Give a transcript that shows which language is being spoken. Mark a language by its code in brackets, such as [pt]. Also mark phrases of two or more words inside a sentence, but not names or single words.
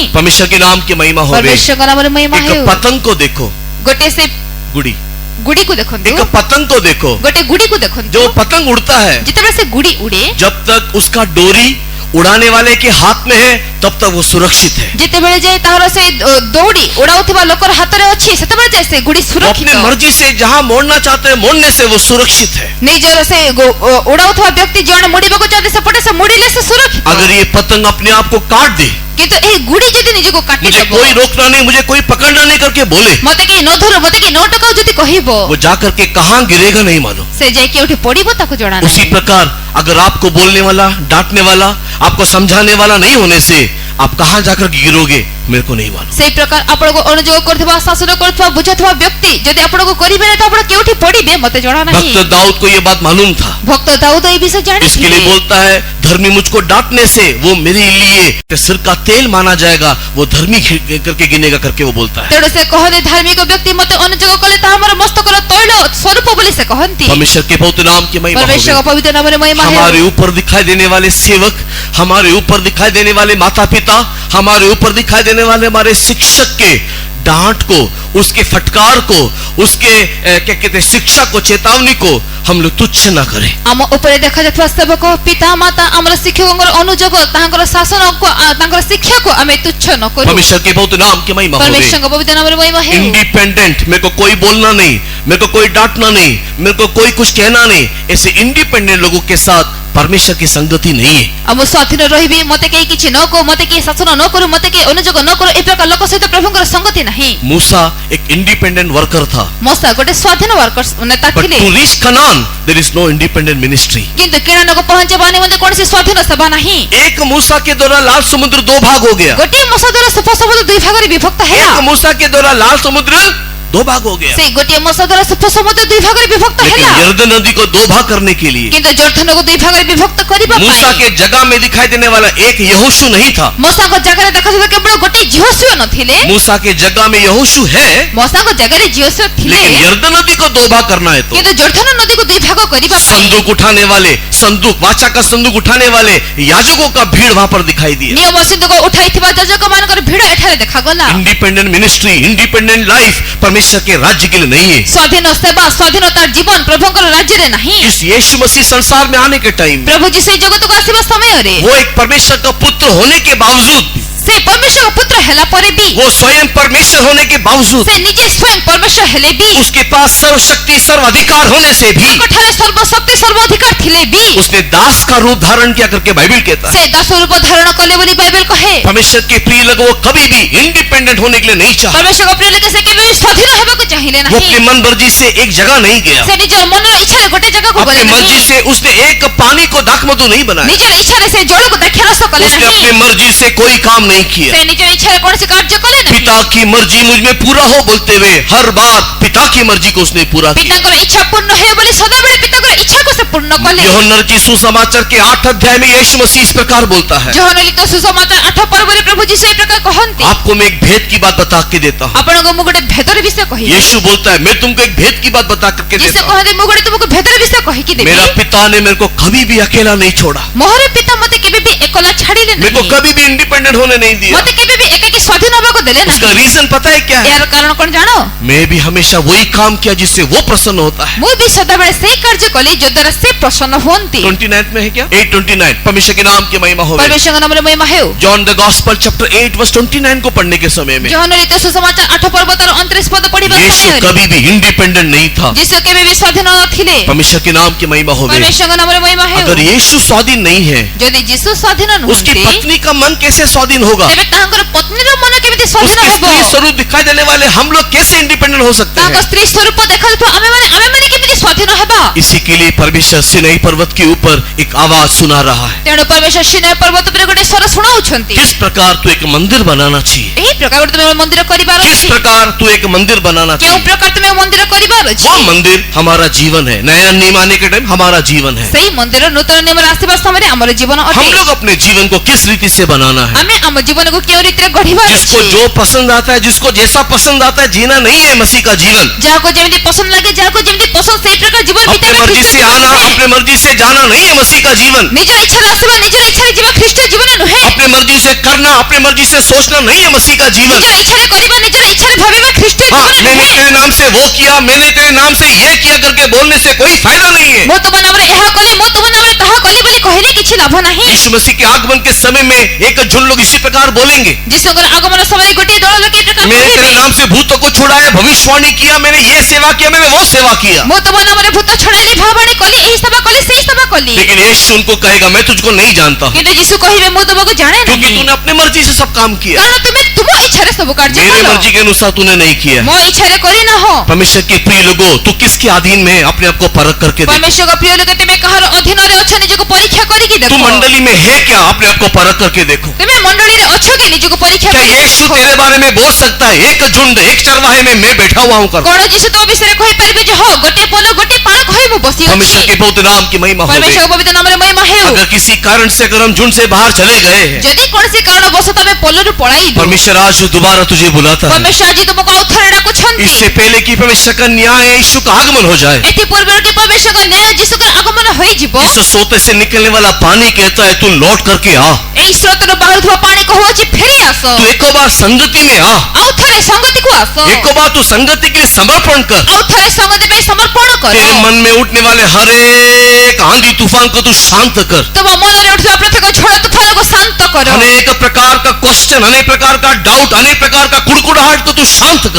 [hi] परमेश्वर के नाम की महिमा होवे। परमेश्वर का नाम रे महिमा है। एक पतंग को देखो, गोटे से गुड़ी, गुड़ी को देखंतु, एक पतंग को देखो, गोटे गुड़ी को देखंतु, जो पतंग उड़ता है, जितेबे से गुड़ी उड़े, जब तक उसका डोरी उड़ाने वाले के हाथ में है तब तक वो सुरक्षित है। [or] ଯେତେବେଳେ ଯେ ତାହାର ସେ ଦୌଡ଼ି ଉଡାଉଥିବା ଲୋକର ହାତରେ ଅଛି ସେତେବେଳେ ଯେ ସେ ଗୁଡ଼ି [hi] वो [or] ସୁରକ୍ଷିତ। [hi] अपनी मर्जी से जहाँ मोड़ना चाहते हैं मोड़ने से वो सुरक्षित है। [or] ନିଜର ସେ ଉଡାଉଥିବା ବ୍ୟକ୍ତି ଜଣେ ମୁଡ଼ିବାକୁ ଚାହାନ୍ତି ସେପଟେ ସେ ମୁଡ଼ିଲେ ସେ ସୁରକ୍ଷିତ। [hi] अगर ये पतंग अपने आप को काट दे, [or] କିନ୍ତୁ ଏହି ଗୁଡ଼ି ଯଦି ନିଜକୁ କାଟି [hi] मुझे [or] ଦେବ, [hi] कोई रोकना नहीं, मुझे कोई पकड़ना नहीं करके बोले, [or] ମତେ କେହି ନ ଧରୁ ମତେ କେହି ନ ଟକାଉ ଯଦି କହିବ, [hi] वो जाकर के कहाँ गिरेगा नहीं मालूम। [or] ସେ ଯାଇକି କେଉଁଠି ପଡିବ ତାକୁ ଜଣା [hi] उसी [or] ନାହିଁ। [hi] प्रकार अगर आपको बोलने वाला, डांटने वाला, आपको समझाने वाला नहीं होने से आप कहाँ जाकर गिरोगे मेरे को नहीं मालूम। [or] ସେଇ ପ୍ରକାର ଆପଣଙ୍କୁ ଅନୁଯୋଗ କରୁଥିବା, ଶାସନ କରୁଥିବା, ବୁଝାଉଥିବା ବ୍ୟକ୍ତି ଯଦି ଆପଣଙ୍କୁ କରିବେ ନାହିଁ ତ ଆପଣ କେଉଁଠି ପଡିବେ ମତେ ଜଣା ନାହିଁ। [hi] भक्त दाऊद को ये बात मालूम था, [or] ଭକ୍ତ ଦାଉଦ ଏହି ବିଷୟ [hi] इसके लिए [or] ଜାଣିଥିଲେ। [hi] बोलता है धर्मी मुझको डांटने से वो मेरे लिए सिर का तेल माना जाएगा, वो धर्मी करके गिनेगा करके वो बोलता है। [or] ତେଣୁ ସେ କହନ୍ତି ଧାର୍ମିକ ବ୍ୟକ୍ତି ମତେ ଅନୁଯୋଗ କଲେ ତାହା ମୋର ମସ୍ତକର ତୈଳ ସ୍ୱରୂପ ବୋଲି ସେ କହନ୍ତି। [hi] परमेश्वर के पवित्र नाम की महिमा परमेश्वर हो। का पवित्र नाम रे महिमा हमारे है। ऊपर दिखाई देने वाले सेवक, हमारे ऊपर दिखाई देने वाले माता पिता, हमारे ऊपर दिखाई देने वाले हमारे शिक्षक के डांट को, उसके फटकार को, उसके क्या कहते हैं शिक्षा को, चेतावनी को हम लोग तुच्छ न करें। [or] ଆମ ଉପରେ ଦେଖାଯାଉଥିବା ସେବକ, ପିତା ମାତା, ଆମର ଶିକ୍ଷକଙ୍କର ଅନୁଯୋଗ, ତାଙ୍କର ଶାସନକୁ, ତାଙ୍କର ଶିକ୍ଷାକୁ ଆମେ ତୁଚ୍ଛ ନ କରୁ। [hi] परमेश्वर के पवित्र नाम की महिमा हो। परमेश्वर का पवित्र नाम रे महिमा है। इंडिपेंडेंट, मेरे को कोई बोलना नहीं, मेरे को कोई डांटना नहीं, मेरे को कोई कुछ कहना नहीं, ऐसे इंडिपेंडेंट लोगों के साथ परमेश्वर की संगति नहीं है। [or] ଆମ ସ୍ୱାଧୀନ ରହିବି, ମତେ କେହି କିଛି ନ କହୁ, ମତେ କେହି ଶାସନ ନ କରୁ, ମତେ କେହି ଅନୁଯୋଗ ନ କରୁ, ଏ ପ୍ରକାର ଲୋକ ସହିତ ପ୍ରଭୁଙ୍କର ସଂଗତି ନାହିଁ। [hi] मूसा एक [en] independent worker [hi] था, [or] ମୋସା ଗୋଟେ ସ୍ୱାଧୀନ ୱାର୍କର ନେତା [en] but [or] ଥିଲେ, [en] to reach Canaan there is no independent ministry। [or] କିନ୍ତୁ କିଣାନକୁ ପହଞ୍ଚିବା ନିମନ୍ତେ କୌଣସି ସ୍ୱାଧୀନ ସେବା ନାହିଁ। [hi] एक मूसा के द्वारा लाल समुद्र दो भाग हो गया, [or] ଗୋଟିଏ ମୋସା ଦ୍ୱାରା ସୁଫ ସମୁଦ୍ର ଦୁଇ ଭାଗରେ ବିଭକ୍ତ ହେଲା। [hi] एक मूसा के द्वारा लाल समुद्र दो भाग हो गया, [or] ସେଇ ଗୋଟିଏ ମୋସା ଦ୍ୱାରା ସୁଫ ସମୁଦ୍ର ଦୁଇ ଭାଗରେ ବିଭକ୍ତ [hi] लेकिन [or] ହେଲା। [hi] यरदन नदी को दो भाग करने के लिए [or] କିନ୍ତୁ ଜର୍ଦ୍ଦନକୁ ଦୁଇ ଭାଗରେ ବିଭକ୍ତ କରିବା [hi] मूसा [or] ପାଇଁ [hi] के जगह में दिखाई देने वाला एक यहोशू नहीं था। [or] ମୋସାଙ୍କ ଜାଗାରେ ଦେଖାଯାଉଥିବା କେବଳ ଗୋଟିଏ ଝିଅସୁଅ ନଥିଲେ, [hi] मूसा के जगह में यहोशू है, [or] ମୋସାଙ୍କ ଜାଗାରେ ଝିଅସୁଅ ଥିଲେ, [hi] लेकिन यरदन नदी को दो भाग करना है तो [or] କିନ୍ତୁ ଜର୍ଦ୍ଦନ ନଦୀକୁ ଦୁଇ ଭାଗ କରିବା ପାଇଁ [hi] संदूक उठाने वाले, संदूक वाचा का संदूक उठाने वाले याजकों का भीड़ वहां पर दिखाई दिया। [or] ନିୟମ ସିନ୍ଧୁକ ଉଠାଇଥିବା ଯାଜକମାନଙ୍କର ଭିଡ଼ ଏଠାରେ ଦେଖାଗଲା। [en] independent ministry, independent life [hi] परमेश्वर के राज्य के लिए नहीं है। [or] ସ୍ୱାଧୀନ ସେବା, ସ୍ୱାଧୀନତା ଜୀବନ ପ୍ରଭୁଙ୍କର ରାଜ୍ୟରେ ନାହିଁ। [hi] इस यीशु मसीह संसार में आने के टाइम [or] ପ୍ରଭୁ ଯୀଶୁ ଏହି ଜଗତକୁ ଆସିବା ସମୟରେ [hi] वो एक परमेश्वर का पुत्र होने के बावजूद, [or] ସେ ପରମେଶ୍ୱର ପୁତ୍ର ହେଲା ପରେ ବି, [hi] वो स्वयं परमेश्वर होने के बावजूद, [or] ସେ ନିଜେ ସ୍ୱୟଂ ପରମେଶ୍ୱର ହେଲେ ବି, [hi] उसके पास सर्वशक्ति सर्वाधिकार होने से भी [or] ତାଙ୍କଠାରେ ସର୍ବଶକ୍ତି ସର୍ବାଧିକାର ଥିଲେ ବି [hi] उसने दास का रूप धारण किया करके बाइबल कहता है। [or] ସେ ଦାସ ରୂପ ଧାରଣ କଲେ ବୋଲି ବାଇବେଲ କହେ। [hi] परमेश्वर के प्रिय लोग वो कभी भी इंडिपेंडेंट होने के लिए नहीं चाहा, [or] ପରମେଶ୍ୱରଙ୍କ ପ୍ରିୟ ଲୋକ ସେ କେବେ ବି ସ୍ୱାଧୀନ ହେବାକୁ ଚାହିଁଲେ [hi] वो [or] ନାହିଁ। [hi] अपनी मन मर्जी से एक जगह नहीं गया, [or] ସେ ନିଜର ମନର ଇଚ୍ଛାରେ ଗୋଟେ ଜାଗାକୁ [hi] अपनी [or] ଗଲେ [hi] मर्जी [or] ନାହିଁ। [hi] से उसने एक पानी को दाखमधु नहीं बनाया, [or] ନିଜର ଇଚ୍ଛାରେ ସେ ଜଳକୁ ଦ୍ରାକ୍ଷାରସ କଲେ [hi] उसने [or] ନାହିଁ। [hi] अपनी मर्जी से कोई काम नहीं किया। [or] ସେ ନିଜର ଇଚ୍ଛାରେ କୌଣସି କାର୍ଯ୍ୟ କଲେ ନାହିଁ। [hi] पिता की मर्जी मुझ में पूरा हो बोलते हुए हर बात पिता की मर्जी को उसने पूरा किया। [or] ପିତାଙ୍କର ଇଚ୍ଛା ପୂର୍ଣ୍ଣ ହେଉ ବୋଲି ସଦାବେଳେ ପିତାଙ୍କର ଇଚ୍ଛାକୁ ସେ ପୂର୍ଣ୍ଣ କଲେ। [hi] यूहन्ना की सुसमाचार के 8 अध्याय में यीशु मसीह इस प्रकार बोलता है। [or] ଯୋହନ ଲିଖିତ ସୁସମାଚାର 8 ପର୍ବରେ ପ୍ରଭୁ ଯୀଶୁ ଏହି ପ୍ରକାର କହନ୍ତି। [hi] आपको मैं एक भेद की बात बता के देता हूँ। [or] ଆପଣଙ୍କୁ ମୁଁ ଗୋଟେ ଭେଦର ବିଷୟ କହିବି। [hi] यीशु बोलता है मैं तुमको एक भेद की बात बता करके [or] ଯୀଶୁ [hi] देता हूँ। [or] କହନ୍ତି ମୁଁ ଗୋଟେ ତୁମକୁ ଭେଦର ବିଷୟ କହିକି ଦେବି। [hi] मेरा पिता ने मेरे को कभी भी अकेला नहीं छोड़ा, [or] ମୋର ପିତା ମତେ କେବେ ବି ଏକଲା ଛାଡ଼ିଲେ [hi] मेरे को [or] ନାହିଁ। [hi] कभी भी इंडिपेंडेंट होने नहीं दिया। [or] ମତେ କେବେ ବି ଏକାକି ସ୍ୱାଧୀନ ହେବାକୁ ଦେଲେ [hi] उसका [or] ନାହିଁ। [hi] रीजन पता है क्या है? [or] ଏହାର କାରଣ କଣ ଜାଣ? [hi] मैं भी हमेशा वही काम किया जिससे वो प्रसन्न होता है। [or] ମୁଁ ବି ସଦାବେଳେ ସେଇ କାର୍ଯ୍ୟ କଲି ଯଦ୍ୱାରା ସେ ପ୍ରସନ୍ନ ହୁଅନ୍ତି। [hi] 29 में है क्या? 8:29 परमेश्वर के नाम की महिमा हो। [or] ପରମେଶ୍ୱରଙ୍କ ନାମରେ ମହିମା ହେଉ। [en] John the Gospel chapter 8 verse 29 [hi] को पढ़ने के समय में [or] ଯୋହନ ଲିଖିତ ସୁସମାଚାର 8 ପର୍ବ ତାର 29 ପଦ ପଢିବା [hi] यीशु [or] ସମୟରେ [hi] कभी भी इंडिपेंडेंट नहीं था। [or] ଯୀଶୁ କେବେ ବି ସ୍ୱାଧୀନ ନଥିଲେ। [hi] परमेश्वर के नाम की महिमा हो। [or] ପରମେଶ୍ୱରଙ୍କ ନାମରେ ମହିମା ହେଉ। [hi] अगर यीशु स्वाधीन नहीं है, [or] ଯଦି ଯୀଶୁ ସ୍ୱାଧୀନ [hi] उसकी [or] ନୁହନ୍ତି [hi] पत्नी का मन कैसे स्वाधीन होगा? [or] ତେବେ ତାଙ୍କର ପତ୍ନୀର ମନ କେମିତି ସ୍ୱାଧୀନ [hi] उसकी [or] ହେବ? [hi] स्त्री स्वरूप दिखाई देने वाले हम लोग कैसे इंडिपेंडेंट हो सकते [or] ତାଙ୍କ [hi] हैं? [or] ସ୍ତ୍ରୀ ସ୍ୱରୂପ ଦେଖାଯାଉଥିବା ଆମେମାନେ କେମିତି ସ୍ୱାଧୀନ ହେବା? [hi] इसी के लिए परमेश्वर सिनाई पर्वत के ऊपर एक आवाज सुना रहा है। [or] ତେଣୁ ପରମେଶ୍ୱର ସିନାଇ ପର୍ବତ ଉପରେ ଗୋଟେ ସ୍ୱର ଶୁଣାଉଛନ୍ତି। [hi] किस प्रकार तू एक मंदिर बनाना चाहिए, [or] ଏହି प्रकार ଗୋଟେ ତୁମେ ମନ୍ଦିର କରିବାର [hi] किस [or] ଅଛି। [hi] प्रकार तू एक मंदिर बनाना [or] କେଉଁ [hi] चाहिए। [or] ପ୍ରକାର ତୁମେ ମନ୍ଦିର କରିବାର ଅଛି? [hi] वो मंदिर हमारा जीवन है। नया नियम आने के टाइम हमारा जीवन है। [or] ସେଇ ମନ୍ଦିର ନୂତନ ନିୟମରେ ଆସିବା ସମୟରେ ଆମର ଜୀବନ [hi] हम [or] ଅଟେ। [hi] लोग अपने जीवन को किस रीति से बनाना है? [or] ଆମେ ଆମ ଜୀବନକୁ କେଉଁ ରୀତିରେ ଗଢିବାର [hi] जिसको [or] ଅଛି? [hi] जो पसंद आता है, जिसको जैसा पसंद आता है, जीना नहीं है मसीह का जीवन। [or] ଯାହାକୁ ଯେମିତି ପସନ୍ଦ ଲାଗେ, ଯାହାକୁ ଯେମିତି ପସନ୍ଦ ସେଇ ପ୍ରକାର ଜୀବନ [hi] अपने [or] ବିତାଇବା [hi] मर्जी [or] ଖ୍ରୀଷ୍ଟ [hi] से [or] ଜୀବନ [hi] आना, [or] ନୁହେଁ। [hi] अपने मर्जी से जाना नहीं है मसीह का जीवन। [or] ନିଜର ଇଚ୍ଛାରେ ଆସିବା, ନିଜର ଇଚ୍ଛାରେ ଯିବା ଖ୍ରୀଷ୍ଟ ଜୀବନ ନୁହେଁ। [hi] अपने मर्जी से करना, अपने मर्जी से सोचना नहीं है मसीह का जीवन। [or] ନିଜର ଇଚ୍ଛାରେ କରିବା, ନିଜର ଇଚ୍ଛାରେ ଭାବିବା ଖ୍ରୀଷ୍ଟ [hi] हाँ, [or] ଜୀବନ [hi] मैंने [or] ନୁହେଁ। [hi] तेरे नाम से वो किया, मैंने तेरे नाम से ये किया करके बोलने से कोई फायदा नहीं है। [or] ମୁଁ ତୁମ ନାମରେ ଏହା କଲି, ମୁଁ ତୁମ ନାମରେ ତାହା କଲି ବୋଲି କହିଲେ କିଛି [hi] लाभ नहीं। यीशु मसीह के आगमन के समय में एक झुंड लोग इसी प्रकार बोलेंगे, [or] ଯୀଶୁଙ୍କର ଆଗମନ ସମୟରେ ଗୋଟିଏ ଦଳ ଲୋକ ଏ ପ୍ରକାର [hi] मैंने तेरे [or] କହିବେ, [hi] नाम से भूतों को छुड़ाया, भविष्यवाणी किया, मैंने ये सेवा किया, मैंने वो सेवा किया। [or] ମୁଁ ତମ ନାମରେ ଭୂତ ଛଡ଼ାଇଲି, ଭବିଷ୍ୟବାଣୀ କଲି, ଏହି ସେବା କଲି, ସେହି ସେବା କଲି। [hi] लेकिन यीशु उनको कहेगा, मैं तुझको नहीं जानता हूं, [or] କିନ୍ତୁ ଯୀଶୁ କହିବେ, ମୁଁ ତମକୁ ଜାଣେ [hi] क्योंकि [or] ନାହିଁ, [hi] तूने अपनी मर्जी से सब काम किया, [or] କାରଣ ତୁମେ ତୁମ ଇଚ୍ଛାରେ ସବୁ କାର୍ଯ୍ୟ [hi] मेरे [or] କଲ, [hi] मर्जी के अनुसार तूने नहीं किया। [or] ମୋ ଇଚ୍ଛାରେ କରିନାହଁ। [hi] परमेश्वर के प्रिय लोगों, तू किसके अधीन में है, अपने आप को परख करके देख। [or] परमेश्वरଙ୍କ ପ୍ରିୟ ଲୋକ, ତୁମେ କାହାର ଅଧୀନରେ ଅଛ ନିଜକୁ ପରୀକ୍ଷା କରିକି [hi] तू [or] ଦେଖ। [hi] मंडली में है क्या, अपने आप को परख करके देखो। [or] ତୁମେ ମଣ୍ଡଳୀରେ ଅଛ କି ନିଜକୁ ପରୀକ୍ଷା [hi] क्या [or] କରିକି [hi] यीशु [or] ଦେଖ। [hi] तेरे बारे में बोल सकता है, एक झुंड एक चरवाहे में मैं बैठा हुआ हूं कर? [or] କଣ ଯୀଶୁ ତୋ ବିଷୟରେ କହିପାରିବେ ଯେ ହଁ ଗୋଟିଏ ପୋଲ ଗୋଟିଏ ପାଳକ ହୋଇ ମୁଁ ବସି [hi] परमेश्वर [or] ଅଛି। [hi] के पवित्र नाम की महिमा हो गई। [or] परमेश्वरଙ୍କ ପବିତ୍ର ନାମରେ ମହିମା ହେଉ। [hi] अगर किसी कारण से अगर हम झुंड से बाहर चले गए हैं, [or] ଯଦି କୌଣସି କାରଣ ବଶତଃ ଆମେ ପୋଲରୁ ପଳାଇଲୁ, [hi] परमेश्वर आज दोबारा तुझे बुलाता है। [or] परमेश्वर ଆଜି ତୁମକୁ ଆଉ ଥରେ ଡାକୁଛନ୍ତି। [hi] इससे पहले कि परमेश्वर का न्याय यीशु का आगमन हो जाए, [or] ଏଥି ପୂର୍ବରୁ କି परमेश्वरଙ୍କ ନ୍ୟାୟ ଯୀଶୁଙ୍କର ଆଗମନ ହୋଇଯିବ, [hi] इस सोते से निकलने वाला पानी कहता है, तू लौट करके आ, [or] ଏହି ସ୍ରୋତରୁ ବାହାରୁଥିବା ପାଣି କହୁଅଛି ଫେରି ଆସ, [hi] तू एक बार संगति में आ, [or] ଆଉ ଥରେ ସଂଗତିକୁ ଆସ, [hi] एक बार तू संगति के लिए समर्पण कर। [or] ଆଉ ଥରେ ସଂଗତି ପାଇଁ ସମର୍ପଣ କର। [hi] तेरे मन में उठने वाले हर एक आंधी तूफान को तू शांत कर। [or] ତୁମ ମନରେ ଉଠୁଥିବା ପ୍ରତ୍ୟେକ ଝଡ଼ ତୁଫାନକୁ ଶାନ୍ତ କର। [hi] अनेक प्रकार का क्वेश्चन, अनेक प्रकार का डाउट, अनेक प्रकार का कुड़कुड़ाहट को तू शांत कर।